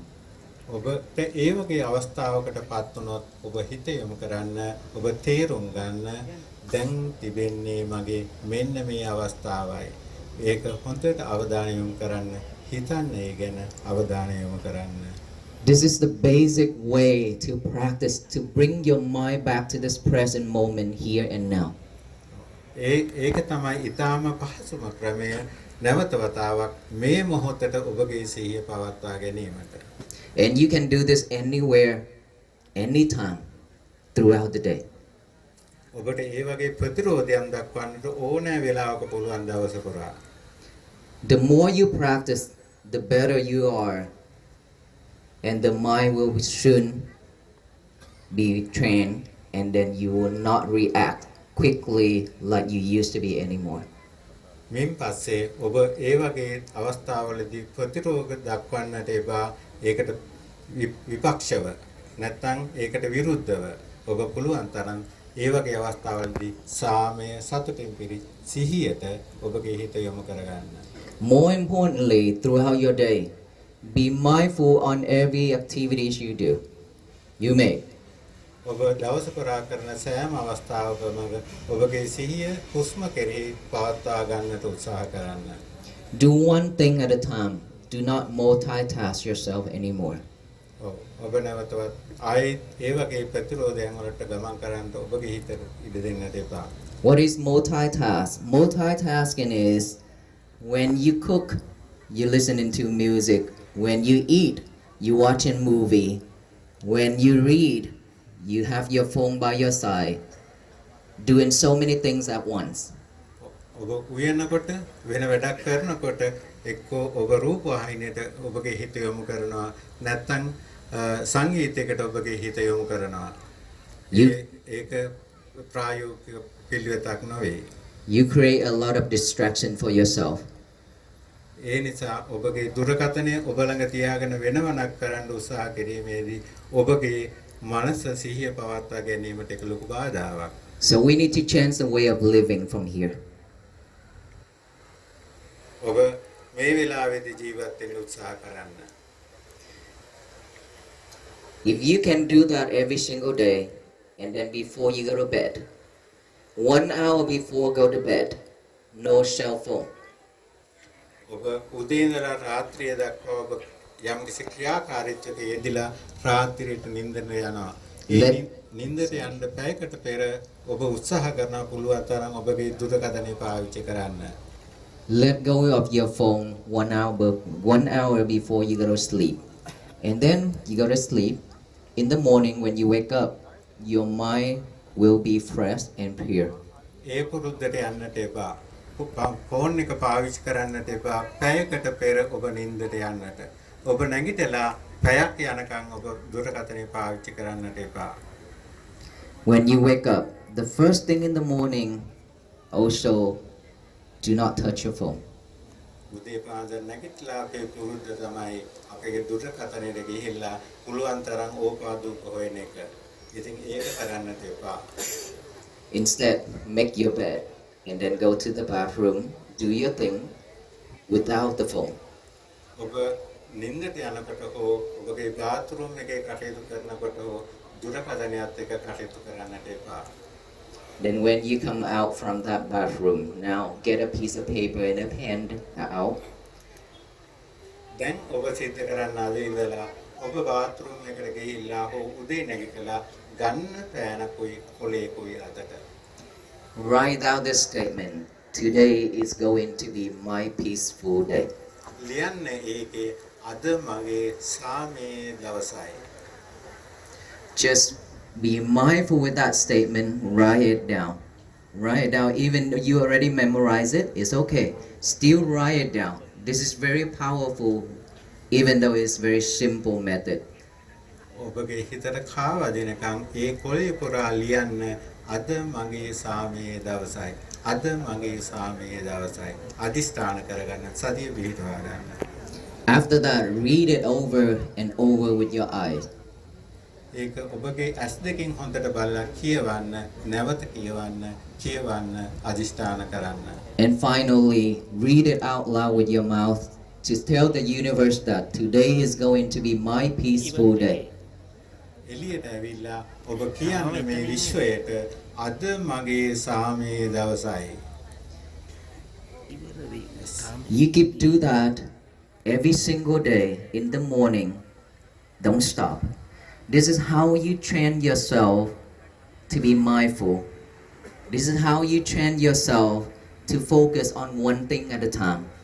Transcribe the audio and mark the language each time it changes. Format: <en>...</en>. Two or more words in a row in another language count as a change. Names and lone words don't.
<si>ඔබට ඒ වගේ අවස්ථාවකටපත් වුණොත් ඔබ හිත යොමු කරන්න ඔබ තේරුම් ගන්න දැන් තිබෙන්නේ මගේ මෙන්න මේ අවස්ථාවයි. ඒක හොඳට අවධානය යොමු කරන්න හිතන්න ඒ ගැන අවධානය යොමු කරන්න.</si> <en>This is the basic way to practice to bring your mind back to this present moment here and now.</en> <si>ඒක තමයි ඊටාම පහසුම ක්‍රමය නැවත වතාවක් මේ මොහොතට ඔබගේ සිහිය පවත්වා ගැනීමට.</si> <en>And you can do this anywhere, anytime, throughout the day.</en> <si>ඔබට ඒ වගේ ප්‍රතිරෝධයක් දක්වන්නට ඕනෑ වෙලාවක පුළුවන් දවස පුරා.</si> <en>The more you practice, the better you are, and the mind will soon be trained, and then you will not react quickly like you used to be anymore.</en> <si>මින් පස්සේ ඔබ ඒ වගේ අවස්ථාවලදී ප්‍රතිරෝධ දක්වන්නට එපා. ඒකට විපක්ෂව නැත්නම් ඒකට විරුද්ධව ඔබ පුළුවන් තරම් ඒ වගේ අවස්ථාවලදී සාමය සතුටින් පිරි සිහියට ඔබගේ හිත යොමු කරගන්න.</si> <en>More importantly, throughout your day, be mindful on every activities you do, you make.</en> <si>ඔබ දවස පුරා කරන සෑම අවස්ථාවකම ඔබගේ සිහිය හුස්ම කෙරෙහි පවත්වා ගන්නට උත්සාහ කරන්න.</si> <en>Do one thing at a time. Do not multitask yourself anymore.</en> <si>ඔබ නැවතවත් ආයෙත් ඒ වගේ ප්‍රතිරෝධයන් වලට ගමන් කරන්න ඔබගේ හිතට ඉඩ දෙන්නට එපා.</si> <en>What is multitask? Multitasking is when you cook, you listening to music. When you eat, you watching movie. When you read, you have your phone by your side. Doing so many things at once.</en> <si>ඔබ උයනකොට වෙන වැඩක් කරනකොට එක්කෝ ඔබ රූප වාහිනියට ඔබගේ හිත යොමු කරනවා නැත්නම් සංගීතයකට ඔබගේ හිත යොමු කරනවා. ඒක ප්‍රායෝගික පිළිවෙතක් නොවේ.</si> <en>You create a lot of distraction for yourself.</en> <si>ඒ නිසා ඔබගේ දුරකථනය ඔබ ළඟ තියාගෙන වෙනවනක් කරන්න උත්සාහ කිරීමේදී ඔබගේ මනස සිහිය පවත්වා ගැනීමට එක ලොකු බාධාවක්.</si> <en>So we need to change the way of living from here.</en> <si>ඔබ මේ වෙලාවේදී ජීවත් වෙන්න උත්සාහ කරන්න.</si> <en>If you can do that every single day, and then before you go to bed, 1 hour before go to bed, no cell phone.</en> <si>ඔබ උදේ ඉඳලා රාත්‍රිය දක්වා ඔබ යම් කිසි ක්‍රියාකාරීත්වයක යෙදিলা රාත්‍රියට නිින්දට යනවා. ඒ නිින්දට යන්න පැයකට පෙර ඔබ උත්සාහ කරනවා පුළුවන් තරම් ඔබගේ දුරකථනය පාවිච්චි කරන්න.</si> <en>Let go of your phone 1 hour before you go to sleep. And then you go to sleep. In the morning when you wake up, your mind will be fresh and pure.</en> <si>ඒ පුරුද්දට යන්නට එපා. ෆෝන් එක පාවිච්චි කරන්නට එපා. පැයකට පෙර ඔබ නිින්දට යන්නට. ඔබ නැගිටලා පැයක් යනකම් ඔබ දුරකථනය පාවිච්චි කරන්නට එපා.</si> <en>When you wake up, the first thing in the morning, also do not touch your phone.</en> <si>උදේ පාන්දර නැගිටලා අපේ පුරුද්ද තමයි අපේ දුරකථනයට ගිහිල්ලා පුළුවන් තරම් ඕපාදුක හොයන එක. ඉතින් ඒක කරන්නට එපා.</si> <en>Instead, make your bed and then go to the bathroom, do your thing without the phone.</en> <si>ඔබ නිින්දට යනකොට හෝ ඔබගේ බාත්රූම් එකේ කටයුතු කරනකොට හෝ දුරකථනයත් එක්ක කටයුතු කරන්නට එපා.</si> <en>Then when you come out from that bathroom, now get a piece of paper and a pen out.</en> <si>දැන් ඔබ සිද්ධ කරන්න ආවේ ඉඳලා ඔබ බාත්රූම් එකට ගිහිල්ලා හෝ උදේ නැගිටලා ගන්න පෑනකුයි කොලේකුයි අතට</si> <en>Write down this statement. Today is going to be my peaceful day.</en> <si>ලියන්න ඒකේ අද මගේ සාමයේ දවසයි.</si> <en>Just be mindful with that statement. Write it down. Write it down. Even though you already memorize it, it's okay. Still write it down. This is very powerful, even though it's very simple method.</en> <si>ඔබගේ හිතට කාවදිනකම් ඒ කොලේ පුරා ලියන්න අද මගේ සාමයේ දවසයි. අද මගේ සාමයේ දවසයි. අදිස්ථාන කරගන්න සතිය පිහිටවා ගන්න.</si> <en>After that, read it over and over with your eyes.</en> <si>ඒක ඔබගේ ඇස් දෙකෙන් හොඳට බලලා කියවන්න, නැවත කියවන්න අදිෂ්ඨාන කරන්න.</si> <en>And finally, read it out loud with your mouth to tell the universe that today is going to be my peaceful day.</en> <si>එළියට ඇවිල්ලා ඔබ කියන්න මේ විශ්වයට අද මගේ සාමයේ දවසයි.</si> <en>You keep do that every single day in the morning. Don't stop. This is how you train yourself to be mindful. This is how you train yourself to focus on one thing at a time.</en>